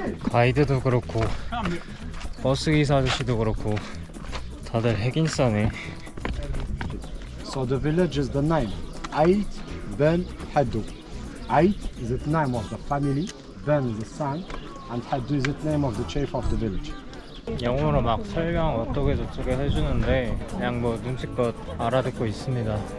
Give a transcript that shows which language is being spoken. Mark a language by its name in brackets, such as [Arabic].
[Korean] 가이드도 그렇고 버스 기사 아저씨도 그렇고 다들 핵인싸네. [English] So the village is the name. Ait Ben Haddou. Ait is the name of the family. Ben is the son, and Haddou is the name of the chief of the village. [Korean] 영어로 막 설명 어떻게 저쩌게 해주는데 그냥 뭐 눈치껏 알아듣고 있습니다.